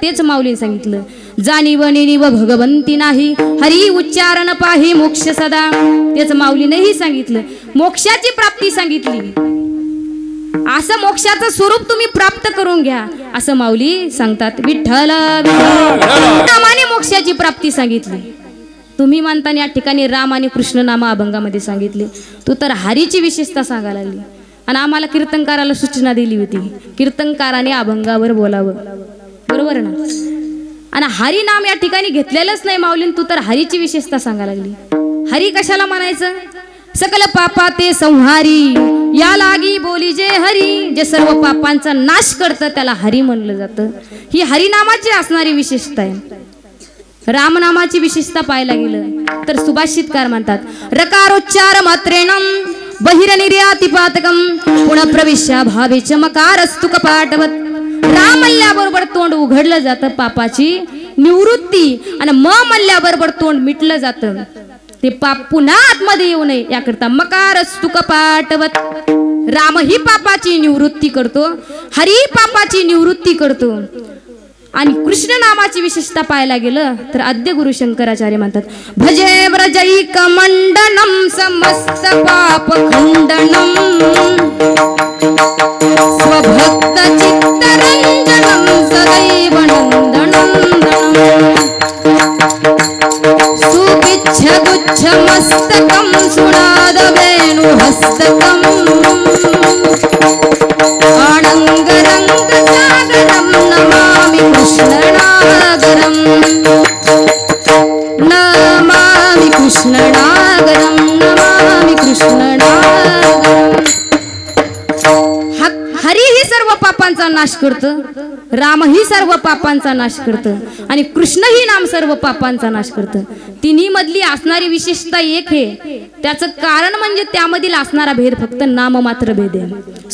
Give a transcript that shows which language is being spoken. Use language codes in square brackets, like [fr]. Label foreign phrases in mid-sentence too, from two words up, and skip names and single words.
[mr] तेच माऊलीने सांगितलं जाणीव निरीव भगवंती नाही, हरी उच्चारण पाही मोक्ष सदा. तेच माऊलीनेही सांगितलं, मोक्षाची प्राप्ती सांगितली. असं मोक्षाचं स्वरूप तुम्ही प्राप्त करून घ्या असं माऊली सांगतात. विठ्ठल नामाने मोक्षाची प्राप्ती सांगितली. तुम्ही म्हणताना या ठिकाणी राम आणि कृष्ण नामा अभंगामध्ये सांगितले. तू तर हरीची विशेषता सांगायला लागली आणि आम्हाला कीर्तनकाराला सूचना दिली होती कीर्तनकाराने अभंगावर बोलावं, बरोबर ना. आणि हरी नाम या ठिकाणी घेतलेलंच नाही माऊलीन, तू तर हरीची विशेषता सांगायला लागली. हरी कशाला म्हणायचं? सकल पापा ते संहारी या लागी बोली जे हरी, जे सर्व पापांचा नाश करतं त्याला हरी म्हणलं जातं. ही हरिनामाची असणारी विशेषता आहे. रामनामाची विशेषता पाहायला गेलं तर सुभाषितकार म्हणतात [sa] रकारोच्चार मात्रेणम बहिरनिर्यातिपातकम पुनः प्रविश्य भावे चमकारस्तु कपाटवत. [mr] राम मल्ल्याबरोबर तोंड उघडलं जातं पापाची निवृत्ती आणि म मल्ल्याबरोबर तोंड मिटलं जातं. ते पाप पुन्हा आतमध्ये येऊ नये याकरता [sa] मकारस्तु कपाटवत. [mr] राम ही पापाची निवृत्ती करतो, हरी पापाची निवृत्ती करतो. आणि कृष्ण नामाची विशेषता पाहायला गेलं तर आद्य गुरु शंकराचार्य म्हणतात [sa] भजे व्रजैक मंडनम समस्त पाप खंडनम स्वभक्त चित्तरंजनम सदैव नंदनम सुपिच्छ गुच्छ मस्तकम सुनाद वेणु हस्तकम आनंद रंग सागरम नमामि कृष्णनागरम नमामि कृष्णनागरम नमामि कृष्णनागरम. [mr] हरी ही सर्व पापांचा नाश करतं, राम ही सर्व पापांचा नाश करतं आणि कृष्ण ही नाम सर्व पापांचा नाश करतं. तिन्ही मधली असणारी विशेषता एक आहे. त्याचं कारण म्हणजे त्यामधील असणारा भेद फक्त नाम मात्र भेद आहे.